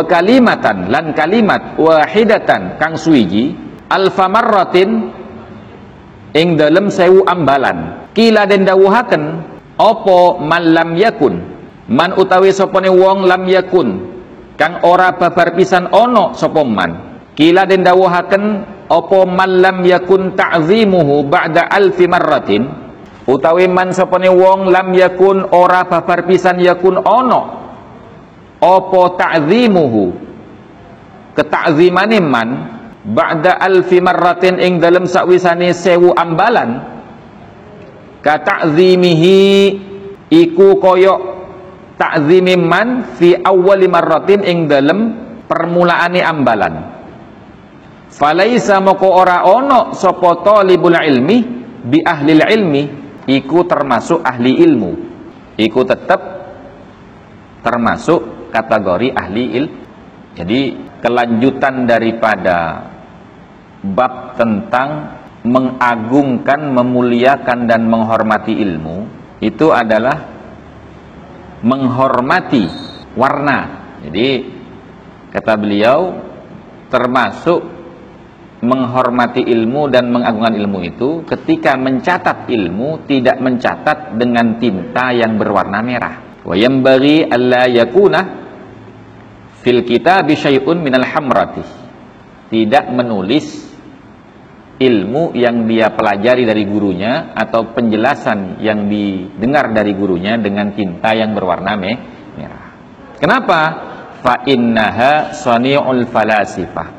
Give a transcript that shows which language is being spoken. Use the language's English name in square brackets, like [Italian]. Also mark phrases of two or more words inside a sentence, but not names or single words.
[Javanese] kalimatan lan [Arabic] كلمة واحدة [Javanese] kang suwiji [Arabic] ألف مرة [Javanese] ing dalem 1000 ambalan kila den dawuhaken apa [Arabic] من لم يكن من [Javanese] utawi sapane wong [Arabic] لم يكن [Javanese] kang ora babar pisan ana sapa man kila den dawuhaken apa [Arabic] من لم يكن تعظيمه بعد ألف مرة [Javanese] utawi man sapane wong [Arabic] لم يكن [Javanese] ora babar pisan yakun ana apa ta'zimuhu ketakzimane [Arabic] من بعد ألف مرة [Javanese] ing dalem sakwisane 1000 ambalan [Arabic] كتعظيمه [Javanese] iku kaya [Arabic] تعظيم من في أول مرة [Javanese] ing dalem permulaane ambalan. Falaisa moko ora ono sapa [Arabic] طالب العلم بأهل العلم [Javanese] iku termasuk ahli ilmu, iku tetap termasuk kategori ahli ilmu. [Indonesian] Jadi kelanjutan daripada bab tentang mengagungkan, memuliakan dan menghormati ilmu itu adalah menghormati warna. Jadi kata beliau termasuk menghormati ilmu dan mengagungkan ilmu itu ketika mencatat ilmu tidak mencatat dengan tinta yang berwarna merah. [Arabic] وينبغي ألا يكون في الكتاب شيء من الحمرة. [Indonesian] Tidak menulis ilmu yang dia pelajari dari gurunya atau penjelasan yang didengar dari gurunya dengan tinta yang berwarna merah. Kenapa? [Arabic] فإنها صنيع الفلاسفة.